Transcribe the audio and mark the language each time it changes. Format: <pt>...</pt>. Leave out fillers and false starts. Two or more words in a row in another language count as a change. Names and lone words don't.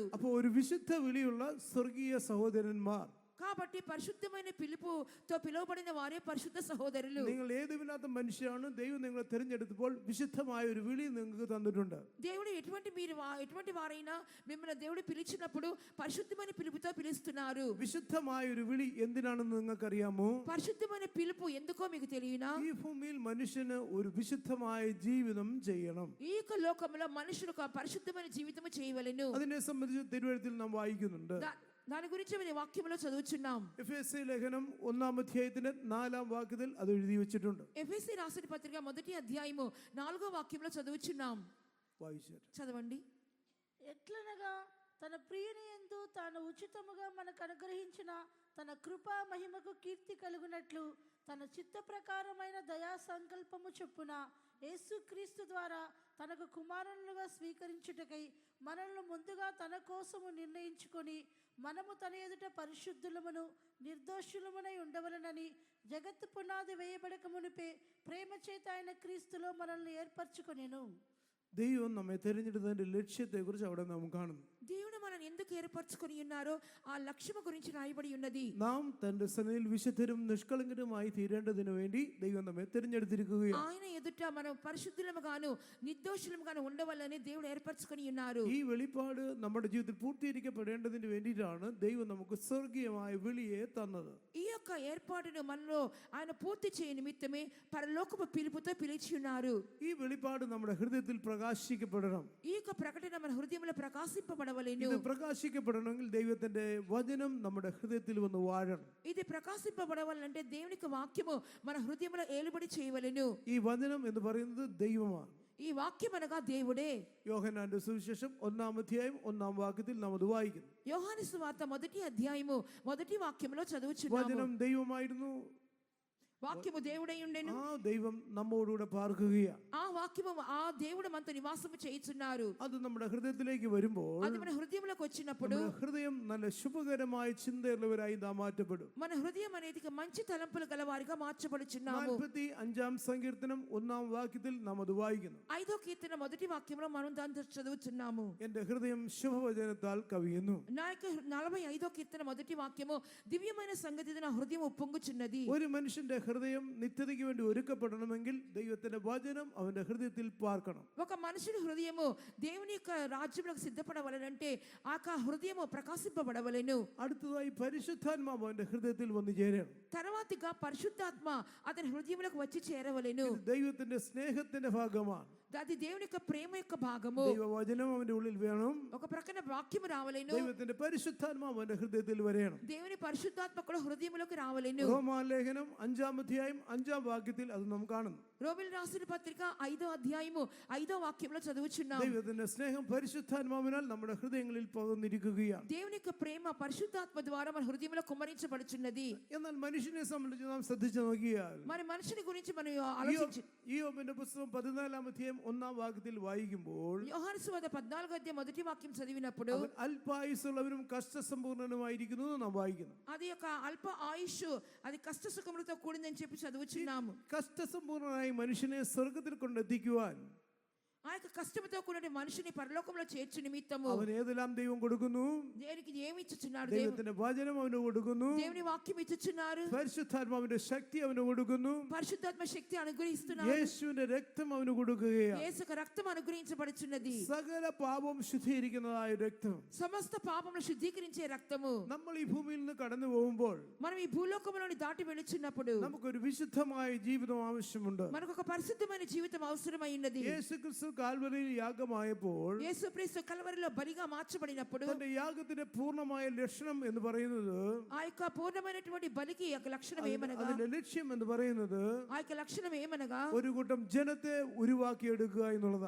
<ml>അപ്പോൾ ഒരു വിശുദ്ധ വിളിയുള്ള സ്വർഗീയ സഹോദരന്മാർ,</ml> <te>కాబట్టి పరిశుద్ధమైన పిలుపుతో పిలువబడిన వారే పరిశుద్ధ సహోదరులు.</te> <ml>നിങ്ങൾ ഏതുമില്ലാത്ത മനുഷ്യരാണ്, ദൈവം നിങ്ങളെ തിരഞ്ഞെടുത്തപ്പോൾ വിശുദ്ധമായ ഒരു വിളി നിങ്ങൾക്ക് തന്നിട്ടുണ്ട്.</ml> <te>దేవుడు ఎటువంటి వారైనా మిమ్మల్ని దేవుడు పిలిచినప్పుడు పరిశుద్ధమైన పిలుపుతో పిలుస్తున్నారు.</te> <ml>വിശുദ്ധമായ ഒരു വിളി എന്തിനാണെന്ന് നിങ്ങൾക്കറിയാമോ?</ml> <te>పరిశుద్ధమైన పిలుపు ఎందుకో మీకు తెలియనా?</te> <ml>ഈ ഭൂമിയിൽ മനുഷ്യന് ഒരു വിശുദ്ധമായ ജീവിതം ചെയ്യണം.</ml> <te>ఈ యొక్క లోకంలో మనుషులకు ఆ పరిశుద్ధమైన జీవితము చేయవలెను.</te> <ml>അതിനെ സംബന്ധിച്ച് തിരുവെഴുത്തിൽ നാം വായിക്കുന്നുണ്ട്.</ml> <te>దాని గురించి మన వాక్యంలో చదువుచున్నాం.</te> <ml>എഫെസി ലേഖനം 1-ാം അധ്യായത്തിന്റെ 4-ാം വാക്യത്തിൽ അത് എഴുതി വെച്ചിട്ടുണ്ട്.</ml> <te>ఎఫెసీ రాసిన పత్రిక మొదటి అధ్యాయము 4వ వాక్యంలో చదువుచున్నాం.</te> <ml>വായിച്ചാൽ</ml> <te>చదవండి. ఎట్లనగా తన ప్రియుని యందు తాను ఉచితముగా మనకు అనుగ్రహించిన తన కృపా మహిమకు కీర్తి కలుగునట్లు తన చిత్త ప్రకారమైన దయా సంకల్పము చొప్పున యేసుక్రీస్తు ద్వారా తనకు కుమారులుగా స్వీకరించుటకై మనల్ని ముందుగా తన కోసము నిర్ణయించుకొని మనము తన ఎదుట పరిశుద్ధులమును నిర్దోషులమునై ఉండవలనని జగత్తు పునాది వేయబడక మునిపే ప్రేమ చేత ఆయన క్రీస్తులో మనల్ని ఏర్పరచుకొనెను.</te> <ml>ദൈവം നമ്മെ തിരഞ്ഞെടുത്തതിന്റെ ലക്ഷ്യത്തെ കുറിച്ച് അവിടെ നാം കാണുന്നു.</ml> <te>దేవుడు మనల్ని ఎందుకు ఏర్పరచుకొని ఉన్నారో ఆ లక్ష్యము గురించి రాయబడి ఉన్నది.</te> <ml>നാം തന്റെ സന്നിധിയിൽ വിശുദ്ധരും നിഷ്കളങ്കരുമായി തീരേണ്ടതിനു വേണ്ടി ദൈവം നമ്മെ തിരഞ്ഞെടുത്തിരിക്കുകയാണ്.</ml> <te>ఆయన ఎదుట మనం పరిశుద్ధులముగాను నిర్దోషులముగాను ఉండవాలని దేవుడు ఏర్పరచుకొని ఉన్నారు.</te> <ml>ഈ വെളിപ്പാട് നമ്മുടെ ജീവിതത്തിൽ പൂർത്തീകരിക്കപ്പെടേണ്ടതിന് വേണ്ടിയിട്ടാണ് ദൈവം നമുക്ക് സ്വർഗീയമായ വിളിയെ തന്നത്.</ml> <te>ఈ యొక్క ఏర్పాటును మనలో ఆయన పూర్తి చేయ నిమిత్తమే పరలోకపు పిలుపుతో పిలిచి ఉన్నారు.</te> <ml>ഈ വെളിപ്പാട് നമ്മുടെ ഹൃദയത്തിൽ പ്രകാശിക്കപ്പെടണം.</ml> <te>ఈ యొక్క ప్రకటన మన హృదయంలో ప్రకాశింపబడవలెను.</te> <ml>ഇത് പ്രകാശിക്കപ്പെടണമെങ്കിൽ ദൈവത്തിന്റെ വചനം നമ്മുടെ ഹൃദയത്തിൽ വന്ന് വാഴണം.</ml> <te>ఇది ప్రకాశింపబడవాలంటే దేవుని యొక్క వాక్యము మన హృదయంలో ఏలుబడి చేయవలెను.</te> <ml>ഈ വചനം എന്ന് പറയുന്നത് ദൈവമാണ്.</ml> <te>ఈ వాక్యం అనగా దేవుడే.</te> <ml>യോഹന്നാന്റെ സുവിശേഷം 1-ാം അധ്യായം 1-ാം വാക്യത്തിൽ നാം അത് വായിക്കുന്നു.</ml> <te>యోహాను సువార్త మొదటి అధ్యాయము మొదటి వాక్యంలో చదువుచున్నాము.</te> <ml>വചനം ദൈവമായിരുന്നു,</ml> <te>వాక్యము దేవుడై ఉండెను.</te> <ml>ആ ദൈവം നമ്മോടുകൂടെ പാർക്കുകയാണ്.</ml> <te>ఆ వాక్యము ఆ దేవుడు మనతో నివాసము చేయుచున్నారు.</te> <ml>അത് നമ്മുടെ ഹൃദയത്തിലേക്ക് വരുമ്പോൾ</ml> <te>అది మన హృదయంలోకి వచ్చినప్పుడు</te> <ml>നമ്മുടെ ഹൃദയം നല്ല ശുഭകരമായ ചിന്തയുള്ളവരായി നാം മാറ്റപ്പെടും.</ml> <te>మన హృదయం అనేది మంచి తలంపులు గలవారిగా మార్చబడుచున్నాము.</te> <ml>45-ാം സങ്കീർത്തനം 1-ാം വാക്യത്തിൽ നാം അത് വായിക്കുന്നു.</ml> <te>5వ కీర్తన మొదటి వాక్యంలో మనం దాన్ని చదువుచున్నాము.</te> <ml>എന്റെ ഹൃദയം ശുഭവചനത്താൽ കവിയുന്നു.</ml> <te>నా యొక్క 45వ కీర్తన మొదటి వాక్యము దివ్యమైన సంగతితో నా హృదయం ఉప్పొంగుచున్నది.</te> <ml>ഒരു മനുഷ്യന്റെ ഹൃദയം നിത്യതയ്ക്ക് വേണ്ടി ഒരുക്കപ്പെടണമെങ്കിൽ ദൈവത്തിന്റെ വചനം അവന്റെ ഹൃദയത്തിൽ പാർക്കണം.</ml> <te>ఒక మనుషుని హృదయము దేవుని యొక్క రాజ్యములకు సిద్ధపడవలనంటే ఆ హృదయము ప్రకాశింపబడవలెను.</te> <ml>അടുത്തതായി പരിശുദ്ധാത്മാവ് അവന്റെ ഹൃദയത്തിൽ വന്നു ചേരണം.</ml> <te>తర్వాతగా పరిశుద్ధాత్మ అతని హృదయములకు వచ్చి చేరవలెను.</te> <ml>ഇത് ദൈവത്തിന്റെ സ്നേഹത്തിന്റെ ഭാഗമാണ്.</ml> <te>అది దేవుని యొక్క ప్రేమ యొక్క భాగము.</te> <ml>ദൈവവചനം അവന്റെ ഉള്ളിൽ വേണം.</ml> <te>ఒక ప్రక్కన వాక్యము రావలెను.</te> <ml>ദൈവത്തിന്റെ പരിശുദ്ധാത്മാവ് അവന്റെ ഹൃദയത്തിൽ വരണം.</ml> <te>దేవుని పరిశుద్ధాత్మ కూడా హృదయములోకి రావలెను.</te> <ml>റോമാലേഖനം 5-ാം അധ്യായം 5-ാം വാക്യത്തിൽ അത് നാം കാണുന്നു.</ml> <te>రోమిల్ రాసిన పత్రిక 5వ అధ్యాయము 5వ వాక్యంలో చదువుచున్నాం.</te> <ml>ദൈവത്തിന്റെ സ്നേഹം പരിശുദ്ധാത്മാവിനാൽ നമ്മുടെ ഹൃദയങ്ങളിൽ പകർന്നിരിക്കുകയാണ്.</ml> <te>దేవుని యొక్క ప్రేమ పరిశుద్ధాత్మ ద్వారా మన హృదయంలో కుమ్మరించబడుచున్నది.</te> <ml>എന്നാൽ മനുഷ്യനെ സംബന്ധിച്ച് നാം ശ്രദ്ധിച്ചു നോക്കിയാൽ</ml> <te>మరి మనిషిని గురించి మనం ఆలోచించి</te> <ml>യോബിന്റെ പുസ്തകം 14-ാം അധ്യായം 1-ാം വാക്യത്തിൽ വായിക്കുമ്പോൾ</ml> <te>యోహాను సువార్త 14వ అధ్యాయం మొదటి వాక్యం చదివినప్పుడు</te> <ml>അവൻ അല്പായുസ്സുള്ളവനും കഷ്ടസമ്പൂർണനുമായിരിക്കുന്നു എന്ന് നാം വായിക്കുന്നു.</ml> <te>అది యొక్క అల్ప ఆయుష్ అది కష్ట సుఖములతో కూడిందని చెప్పి చదువుచున్నాము.</te> <ml>കഷ്ടസമ്പൂർണനായി മനുഷ്യനെ സ്വർഗത്തിൽ കൊണ്ടെത്തിക്കുവാൻ</ml> <te>ఆ ఆ యొక్క కష్టముతో కూడిన మనిషిని పరలోకంలో చేర్చు నిమిత్తము</te> <ml>അവൻ ഏതെല്ലാം ദൈവം കൊടുക്കുന്നു?</ml> <te>దేనికి ఏమి ఇచ్చుచున్నాడు?</te> <ml>ദൈവത്തിന്റെ വചനം അവന് കൊടുക്കുന്നു.</ml> <te>దేవుని వాక్యం ఇచ్చుచున్నారు.</te> <ml>പരിശുദ്ധാത്മാവിന്റെ ശക്തി അവന് കൊടുക്കുന്നു.</ml> <te>పరిశుద్ధాత్మ శక్తి అనుగ్రహిస్తున్నారు.</te> <ml>യേശുവിന്റെ രക്തം അവന് കൊടുക്കുകയാണ്.</ml> <te>యేసు యొక్క రక్తం అనుగ్రహించబడుచున్నది.</te> <ml>സകല പാപം ശുദ്ധീകരിക്കുന്നതായ രക്തം.</ml> <te>సమస్త పాపములను శుద్ధీకరించే రక్తము.</te> <ml>നമ്മൾ ഈ ഭൂമിയിൽ നിന്ന് കടന്നു പോകുമ്പോൾ</ml> <te>మనం ఈ భూలోకములోని దాటి వెళుచున్నప్పుడు</te> <ml>നമുക്കൊരു വിശുദ്ധമായ ജീവിതം ആവശ്യമുണ്ട്.</ml> <te>మనకు ఒక పరిశుద్ధమైన జీవితం అవసరమై ఉన్నది.</te> <ml>യേശുക്രിസ്തു കാൽവരിയിൽ യാഗമായപ്പോൾ</ml> <te>యేసుక్రీస్తు కల్వరిలో బలిగా మార్చబడినప్పుడు</te> <ml>തന്റെ യാഗത്തിന്റെ പൂർണ്ണമായ ലക്ഷണം എന്ന് പറയുന്നത്,</ml> <te>ఆ యొక్క పూర్ణమైనటువంటి బలికి యొక్క లక్షణం ఏమనగా,</te> <ml>അതിന്റെ ലക്ഷ്യം എന്ന് പറയുന്നത്</ml> <te>ఆ యొక్క లక్షణం ఏమనగా</te> <ml>ഒരു കൂട്ടം ജനത്തെ ഉരുവാക്കിയെടുക്കുക എന്നുള്ളതാണ്.</ml>